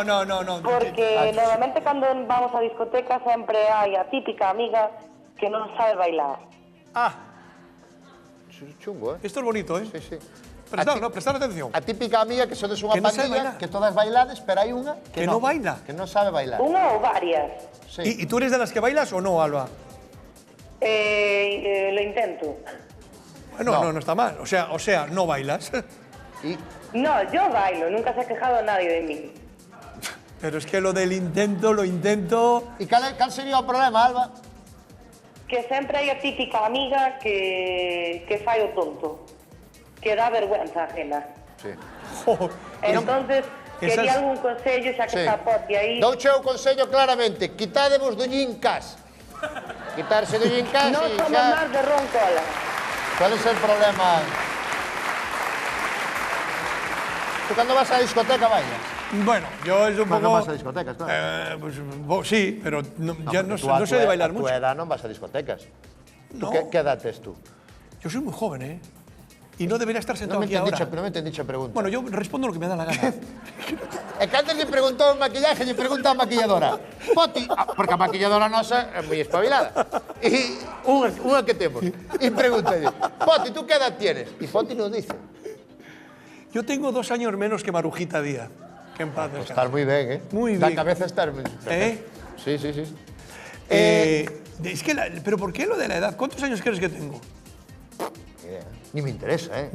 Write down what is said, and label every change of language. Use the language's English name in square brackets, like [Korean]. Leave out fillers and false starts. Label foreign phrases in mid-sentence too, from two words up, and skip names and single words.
[Galician] Porque normalmente cando vamos a discoteca sempre hai a típica amiga que non sabe bailar. [Spanish] Chungo, Esto es bonito, Sí. [Galician] Prestar atención. A típica amiga que sodes unha pandilla, que todas bailades, pero hai unha [Spanish] que no baila. [Galician] Que non sabe bailar. Unha ou varias. [Spanish] Sí. ¿Y tú eres de las que bailas o no, Alba? Lo intento. Bueno, no está mal. O sea, no bailas. No, yo bailo, nunca se ha quejado nadie de mí. Pero es que lo del intento, lo intento... [Galician] E cal sería o problema, Alba? Que sempre hai a típica amiga que fai o tonto, que dá [Spanish] vergüenza ajena. Sí. [Galician] Entonces, quería algún consello, xa que está Poti aí. Douche o consello claramente, quitádevos do Llincas. Quitarse do Llincas Non e somos xa... máis de roncola. [Spanish] ¿Cuál es el problema? ¿Tú cuando vas a la discoteca bailas? Bueno, yo es un poco... No vas a discotecas, claro. Pues, sí, pero ya no sé de bailar mucho. A tu edad no vas a discotecas. No. ¿Qué edad tienes tú? Yo soy muy joven, ¿eh? Y no debería estar sentado aquí ahora. No me entendí dicha pregunta. Bueno, yo respondo lo que me da la gana. Es que antes le preguntó un maquillaje, le pregunta a maquilladora. [Galician] Poti, porque a maquilladora nosa é moi espabilada. E unha que temos. E pregunta, [Spanish] Poti, ¿tú qué edad tienes? Y Poti nos dice. Yo tengo 2 años menos que Marujita Díaz. Que en paz descanse. Estás muy bien, ¿eh? Muy bien. La cabeza está... ¿Eh? Sí. Es que pero ¿por qué lo de la edad? ¿Cuántos años crees que tengo? Ni me interesa, ¿eh?